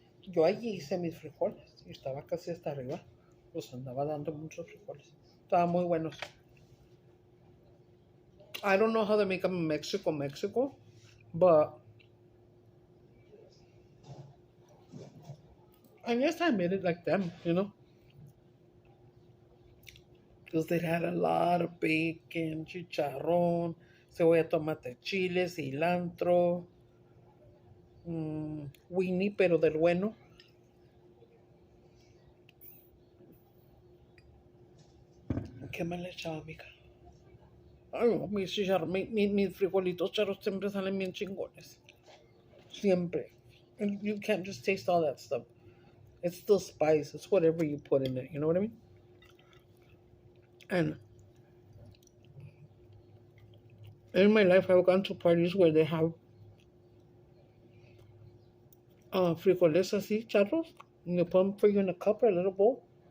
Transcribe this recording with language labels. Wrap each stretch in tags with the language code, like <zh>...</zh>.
<es>Yo allí hice mis frijoles y estaba casi hasta arriba. Los andaba dando muchos frijoles. Estaban muy buenos.</es> <en>I don't know how they make them in Mexico, but I guess I made it like them, Because they had a lot of bacon, chicharrón, cebolla, tomate, chile, cilantro, Winnie,</en> <es>pero del bueno. ¿Qué más le echaba, amiga? Ay, no, mis frijolitos charros siempre salen bien chingones. Siempre.</es> <en>And you can't just taste all that stuff. It's still spice. It's whatever you put in it. You know what I mean? And In my life, I've gone to parties where they have frijoles así, charros, and they put them for you in a cup or a little bowl.</en>